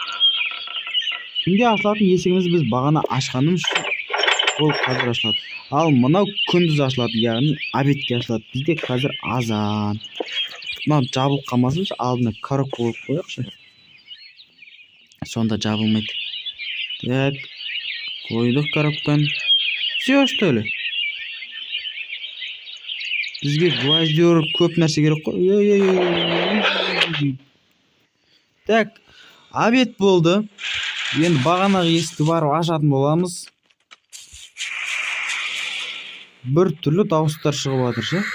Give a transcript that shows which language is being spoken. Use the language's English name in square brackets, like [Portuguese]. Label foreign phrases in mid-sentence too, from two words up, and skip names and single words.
[Kazakh] Түнде ашылатын есігіміз біз бағана ашқанымыз үшін ол қазір ашылады. Ал мынау күндіз ашылады, яғни обедке ашылады. Бізде қазір азан. Мынау жабылып қалмасыншы, алдына коробка қойып қояқшы. Сонда жабылмайды. Так, қойдық коробканы. [Russian] Все, что ли? [Kazakh] Бізге гвоздер көп нәрсе керек қой. Так, обед болды. Енді бағанағы есікті барып ашатын боламыз. Бір түрлі дауыстар шығып жатыр ше.